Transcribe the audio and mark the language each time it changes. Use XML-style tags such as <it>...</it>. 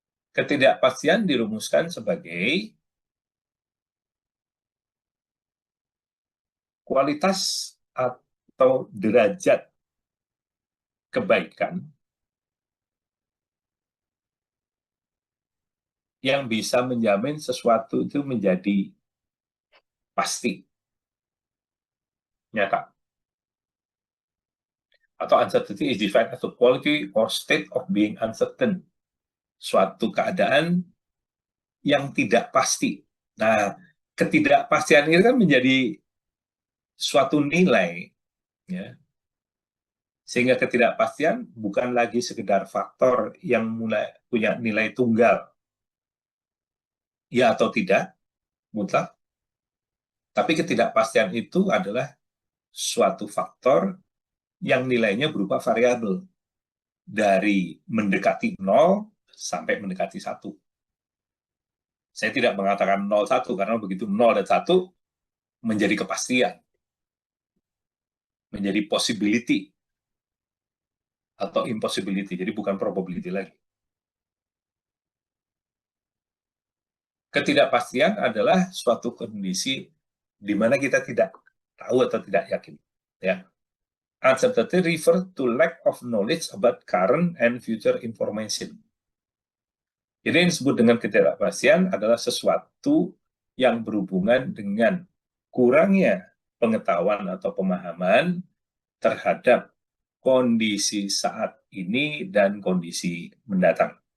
<id>Ketidakpastian dirumuskan sebagai kualitas atau derajat kebaikan yang bisa menjamin sesuatu itu menjadi pasti, nyata. Atau</id> <en>uncertainty is defined as the quality or state of being uncertain.</en> <id>Suatu keadaan yang tidak pasti. Nah, ketidakpastian ini kan menjadi suatu nilai, ya. Sehingga ketidakpastian bukan lagi sekedar faktor yang mulai punya nilai tunggal, ya atau tidak, mutlak. Tapi ketidakpastian itu adalah suatu faktor yang nilainya berupa variabel. Dari mendekati 0 sampai mendekati 1. Saya tidak mengatakan 0, 1, karena begitu 0 dan 1 menjadi kepastian. Menjadi possibility. Atau impossibility, jadi bukan probability lagi. Ketidakpastian adalah suatu kondisi di mana kita tidak tahu atau tidak yakin. Ya.</id> <en>Uncertainty refer to lack of knowledge about current and future information.</en> <id>Jadi yang disebut dengan ketidakpastian adalah sesuatu yang berhubungan dengan kurangnya pengetahuan atau pemahaman terhadap kondisi saat ini dan kondisi mendatang.</id>